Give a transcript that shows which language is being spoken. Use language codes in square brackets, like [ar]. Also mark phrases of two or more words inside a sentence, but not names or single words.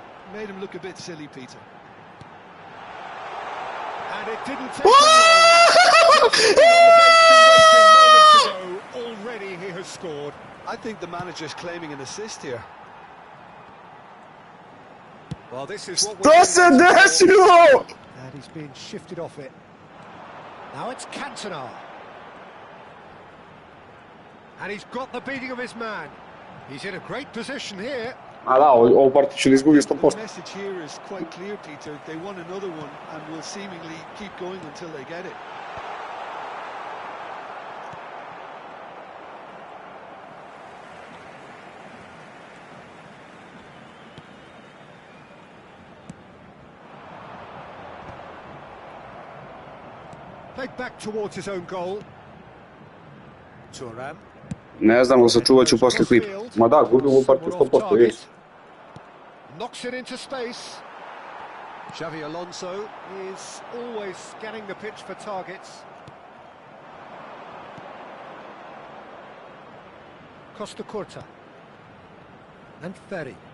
[en] Made him look a bit silly, Peter. And it didn't take long. Moments ago, already he has scored. I think the manager's claiming an assist here. Well, this is what [sr] Što se desilo? [en] And he's being shifted off it. Now it's Cantona. And he's got the beating of his man. He's in a great position here. [sr] A da, ovu partiju će da izgubi [en] The [sr] 100%. [en] message here is quite clear, Peter. They want another one and will seemingly keep going until they get it. Played back towards his own goal. Thuram. [sr] Ne znam, ali sačuvat ću posle klip. Ma da, gubim ovu partiju 100%, jes. [en] Knocks it into space. Xavi Alonso is always scanning the pitch for targets. Costa Curta. And Ferry.